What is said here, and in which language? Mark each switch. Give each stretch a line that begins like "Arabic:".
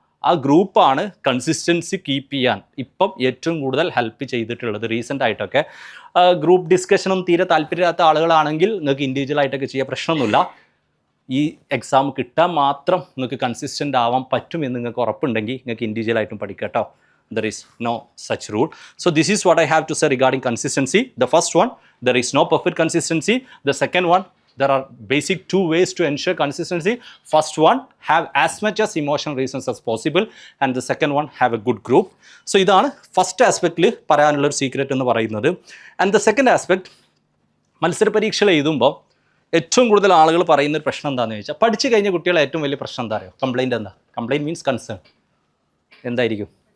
Malayalam: ആ ഗ്രൂപ്പാണ് consistency keep ചെയ്യാൻ ഇപ്പം ഏറ്റവും കൂടുതൽ ഹെൽപ്പ് ചെയ്തിട്ടുള്ളത്. റീസെൻ്റ് ആയിട്ടൊക്കെ ഗ്രൂപ്പ് ഡിസ്കഷനും തീരെ താല്പര്യമില്ലാത്ത ആളുകളാണെങ്കിൽ നിങ്ങൾക്ക് ഇൻഡിവിജ്വലായിട്ടൊക്കെ ചെയ്യാൻ പ്രശ്നമൊന്നുമില്ല. ഈ എക്സാം കിട്ടാൻ മാത്രം നിങ്ങൾക്ക് കൺസിസ്റ്റൻ്റ് ആവാൻ പറ്റുമെന്ന് നിങ്ങൾക്ക് ഉറപ്പുണ്ടെങ്കിൽ നിങ്ങൾക്ക് ഇൻഡിവിജ്വലായിട്ടും പഠിക്കാം കേട്ടോ.
English: There is no such rule. So this is what I have to say regarding consistency. The first one, there is no perfect consistency. The second one, there are basic 2 ways to ensure consistency. First one, have as much as emotional reasons as possible, and the second one, have a good group.
Malayalam: So ഇതാണ് first ആസ്പെക്റ്റിൽ പറയാനുള്ളൊരു secret എന്ന് പറയുന്നത്.
English: and the second aspect,
Malayalam: മത്സര പരീക്ഷകൾ എഴുതുമ്പോൾ ഏറ്റവും കൂടുതൽ ആളുകൾ പറയുന്നൊരു പ്രശ്നം എന്താണെന്ന് ചോദിച്ചാൽ, പഠിച്ചു കഴിഞ്ഞ കുട്ടികളെ ഏറ്റവും വലിയ പ്രശ്നം എന്താ അറിയോ? കംപ്ലയിൻ്റ് എന്താ? Complaint means concern. എന്തായിരിക്കും?